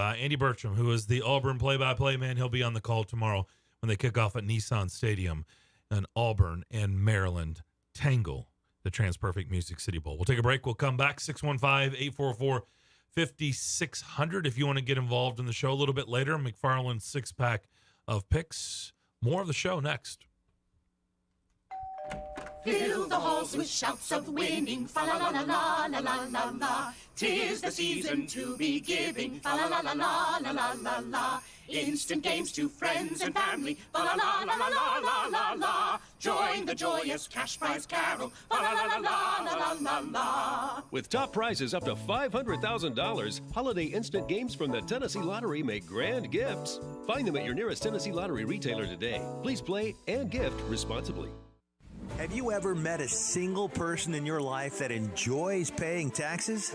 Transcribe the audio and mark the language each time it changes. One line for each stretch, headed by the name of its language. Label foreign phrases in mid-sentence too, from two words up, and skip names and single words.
English: Andy Bertram, who is the Auburn play-by-play man, he'll be on the call tomorrow when they kick off at Nissan Stadium, and Auburn and Maryland tangle the TransPerfect Music City Bowl. We'll take a break. We'll come back, 615-844-5600 if you want to get involved in the show a little bit later. McFarland's six-pack of picks. More of the show next. Fill the halls with shouts of winning, fa la la la la la la la la. 'Tis the season to be giving, fa la la la la la la la la. Instant games to friends and family, fa la la la la la la la la. Join the joyous cash prize carol, fa la la la la la la la. With top prizes up to $500,000, holiday instant games from the Tennessee Lottery make grand gifts. Find them at your nearest Tennessee Lottery retailer today. Please play and gift responsibly. Have you ever met a single person in your life that enjoys paying taxes?